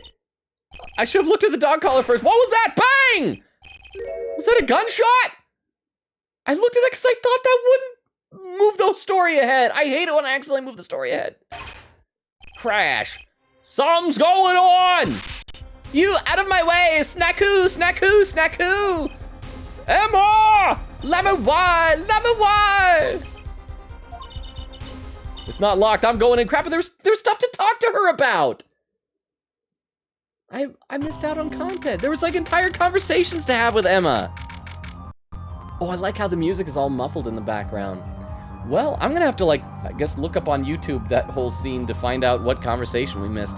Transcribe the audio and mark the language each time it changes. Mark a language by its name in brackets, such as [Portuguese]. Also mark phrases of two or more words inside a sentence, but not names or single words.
[English] I should have looked at the dog collar first. What was that? Bang! Was that a gunshot? I looked at that because I thought that wouldn't move the story ahead. I hate it when I accidentally move the story ahead. Crash. Something's going on! You out of my way! Snackoo, snackoo, snackoo! Emma! Lamoir! It's not locked. I'm going in. Crap, but there's stuff to talk to her about. I missed out on content. There was like entire conversations to have with Emma. Oh, I like how the music is all muffled in the background. Well, I'm gonna have to like, I guess look up on YouTube that whole scene to find out what conversation we missed.